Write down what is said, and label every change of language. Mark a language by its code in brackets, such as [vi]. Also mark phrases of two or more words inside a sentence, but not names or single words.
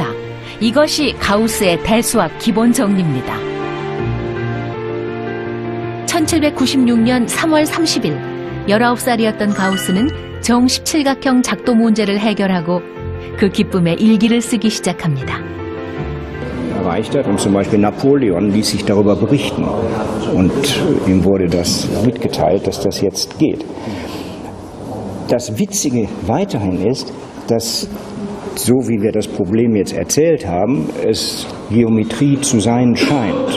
[ko] 이것이 가우스의 대수학 기본 정리입니다. 1796년 3월 30일 19살이었던 가우스는 정17각형 작도 문제를 해결하고 그 기쁨에 일기를 쓰기 시작합니다. [de] erreicht hat. Und zum Beispiel Napoleon ließ sich darüber berichten. Und ihm wurde das mitgeteilt, dass das jetzt geht. Das Witzige weiterhin ist, dass, so wie wir das Problem jetzt erzählt haben, es Geometrie zu sein scheint.